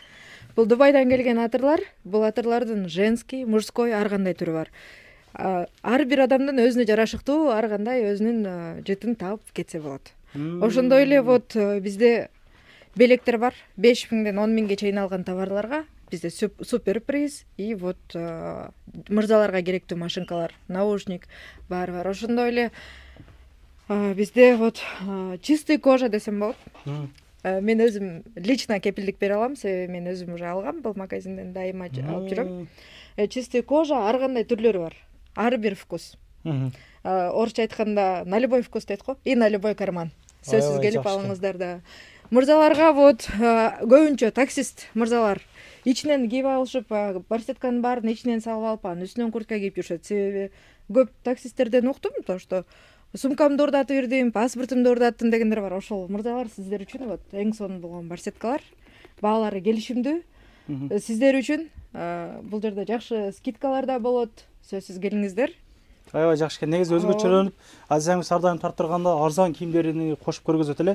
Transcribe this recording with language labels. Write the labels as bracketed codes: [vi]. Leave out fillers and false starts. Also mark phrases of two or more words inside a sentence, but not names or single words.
[ky] Бул Дубайдан келген атырлар. Бул атырлардын [ru] женский, мужской [ky] ар кандай түрү бар. Ар бир адамдын өзүнө жарашыктуу ар кандай өзүнүн жытын таап кетсе болот. Ошондой эле вот бизде белектер бар. 5000ден 10 миңге чейин алган товарларга бизде [ru] супер приз и вот [ky] мырзаларга керектүү машинкалар, наушник бар. Ошондой эле бизде [ru] вот чистый кожа [ky] десем болот. Мен өзүм лично кепилдик бере алам, себеби мен өзүм уже алгам, бул магазинден дайыма алып жүрөм. [ru] Чистый кожа [ky] ар кандай түрлөрү бар. Ар бир вкус. Орусча айтканда [ru] на любой вкус [ky] дейт го, [ru] и на любой карман. [ky] Сөзсүз келип алыңыздар да. Мырзаларга вот көбүнчө таксист мырзалар ичинен кийип алышып, барсетканын баарын ичинен салып алып, анын үстүнөн куртка кийип жүрүшөт. Себеби көп таксисттерден уктум, [ru] то что [ky] сумкамды урдатып бердим, паспортумду урдаттым дегендер бар. Ошол мырзалар сиздер үчүн вот эң сонун болгон барсеткалар, баалары келишимдүү. Сиздер үчүн бул жерде жакшы скидкалар да болот. Сөзсүз келиңиздер. Аябай жакшы экен. Негизи өзгөчөлөнүп, Азияңыз ар дайым тарттырганда арзан кийимдерин кошуп көргөзөт эле.